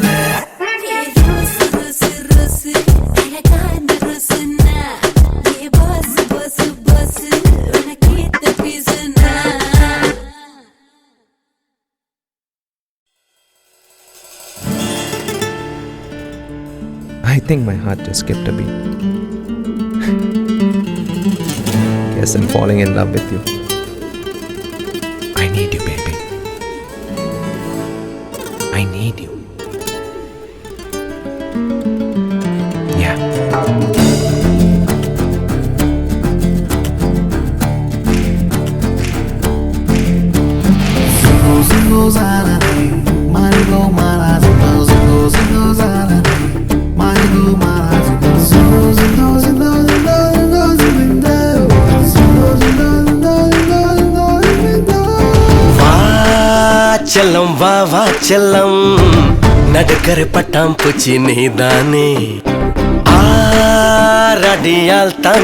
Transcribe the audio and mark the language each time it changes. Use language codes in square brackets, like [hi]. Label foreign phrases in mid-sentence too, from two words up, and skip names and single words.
[ta] ரோசு ரோசு ரோசு அழகான ரோசுனா ஏ பாஸ் பாஸ் பாஸ் உனக்கு ஏத்த பீசுனா [en] I think my heart just skipped a beat. Guess I'm falling in love with you. I need you, baby. I need you. Yeah. Zingo zalani, marigo mara zingo zalani, marigo mara zingo [ta] செல்லம் வா வா செல்லம் நடுக்கரை பட்டாம் பூச்சி நீதானே ஆரடியால் தான்